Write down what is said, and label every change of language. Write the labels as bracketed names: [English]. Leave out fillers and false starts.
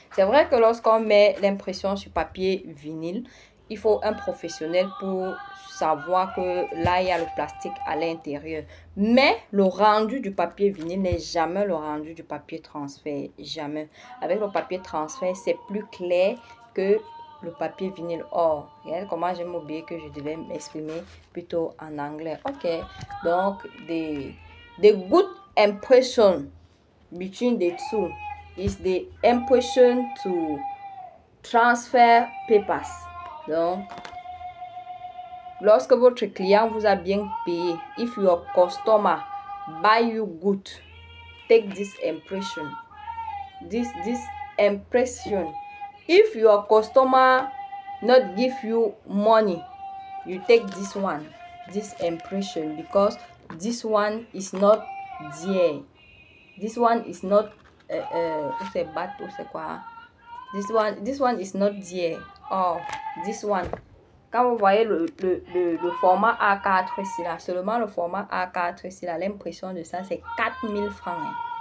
[French] C'est vrai que lorsqu'on met l'impression sur papier vinyle, il faut un professionnel pour savoir que là, il y a le plastique à l'intérieur. Mais le rendu du papier vinyle n'est jamais le rendu du papier transfert. Jamais. Avec le papier transfert, c'est plus clair que le papier vinyle. Oh, regardez comment j'ai oublié que je devais m'exprimer plutôt en anglais. Ok. [English] Donc, the good impression between the two is the impression to transfer papers. [French] Donc, lorsque votre client vous a bien payé, [English] if your customer buy you good, take this impression. This impression. If your customer not give you money, you take this one, this impression, because this one is not there. This one is not [French] c'est bat ou c'est quoi? [English] This one is not there. Oh, this one. [French] Quand vous voyez le format A4 ici là, seulement le format A4 ici là, l'impression de ça c'est 4000 francs. Hein.